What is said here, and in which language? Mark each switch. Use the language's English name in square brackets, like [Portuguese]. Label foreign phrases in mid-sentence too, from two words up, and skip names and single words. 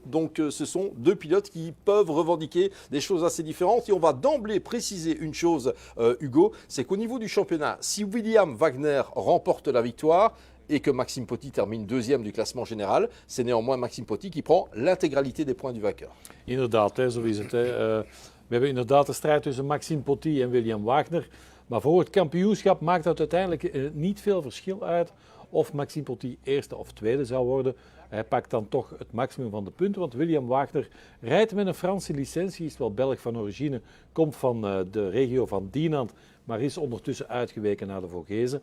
[French] Donc, ce sont deux pilotes qui peuvent revendiquer des choses assez différentes. Et on va d'emblée préciser une chose, Hugo, c'est qu'au niveau du championnat, si William Wagner remporte la victoire et que Maxime Potty termine deuxième du classement général, c'est néanmoins Maxime Potty qui prend l'intégralité des points du vainqueur. [Dutch] Inderdaad, hè, zo is het. Hè. We hebben inderdaad de strijd tussen Maxime Potty en William Wagner. Maar voor het kampioenschap maakt het uiteindelijk niet veel verschil uit of Maxime Potty eerste of tweede zou worden. Hij pakt dan toch het maximum van de punten, want William Wagner rijdt met een Franse licentie, is wel Belg van origine, komt van de regio van Dinant, maar is ondertussen uitgeweken naar de Vogezen.